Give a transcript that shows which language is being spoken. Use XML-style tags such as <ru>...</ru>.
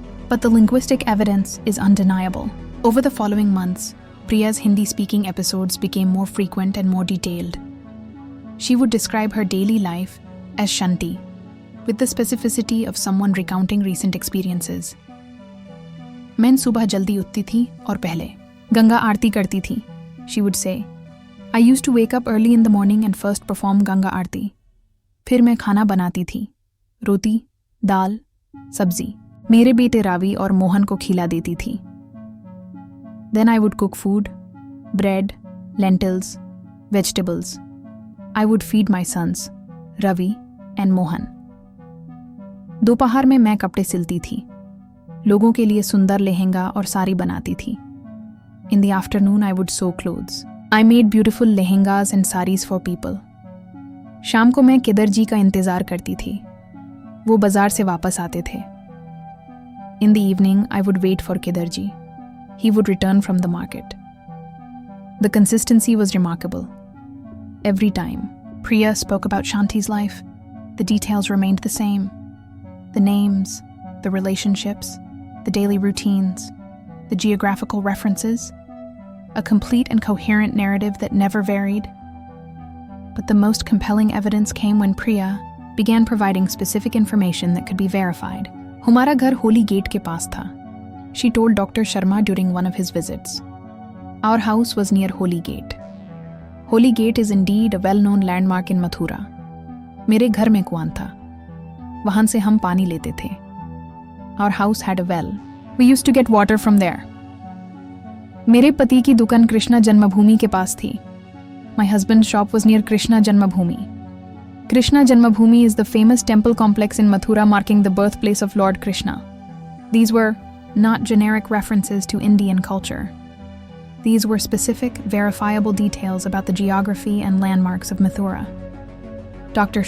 <en>But the linguistic evidence is undeniable. Over the following months, Priya's Hindi-speaking episodes became more frequent and more detailed. She would describe her daily life as Shanti, with the specificity of someone recounting recent experiences.</en> <hi>मैं सुबह जल्दी उठती थी और पहले गंगा आरती करती थी,</hi> <en>she would say. I used to wake up early in the morning and first perform Ganga aarti.</en> <hi>फिर मैं खाना बनाती थी, रोटी, दाल, सब्जी. मेरे बेटे रावी और मोहन को खिला देती थी.</hi> <en>Then I would cook food, bread, lentils, vegetables. I would feed my sons, Ravi and Mohan.</en> <hi>दोपहर में मैं कपड़े सिलती थी. लोगों के लिए सुंदर लहंगा और साड़ी बनाती थी.</hi> <en>In the afternoon, I would sew clothes. I made beautiful lehengas and saris for people.</en> <hi>शाम को मैं केदार जी का इंतजार करती थी. वो बाजार से वापस आते थे.</hi> <en>In the evening, I would wait for Kedar ji. He would return from the market. The consistency was remarkable. Every time Priya spoke about Shanti's life, the details remained the same. The names, the relationships, the daily routines, the geographical references, a complete and coherent narrative that never varied. But the most compelling evidence came when Priya began providing specific information that could be verified.</en> <hi>हमारा घर Holi gate के पास था,</hi> <en>she told Dr. Sharma during one of his visits. Our house was near Holy Gate. Holy Gate is indeed a well-known landmark in Mathura.</en> <hi>मेरे घर में कुआं था. वहां से हम पानी लेते थे.</hi> <en>Our house had a well. We used to get water from there.</en> <hi>मेरे पति की दुकान कृष्णा जन्मभूमि के पास थी.</hi> <en>My husband's shop was near Krishna Janmabhoomi. Krishna Janmabhoomi is the famous temple complex in Mathura marking the birthplace of Lord Krishna. These were not generic references to Indian culture. These were specific, verifiable details about the geography and landmarks of Mathura. Dr.</en>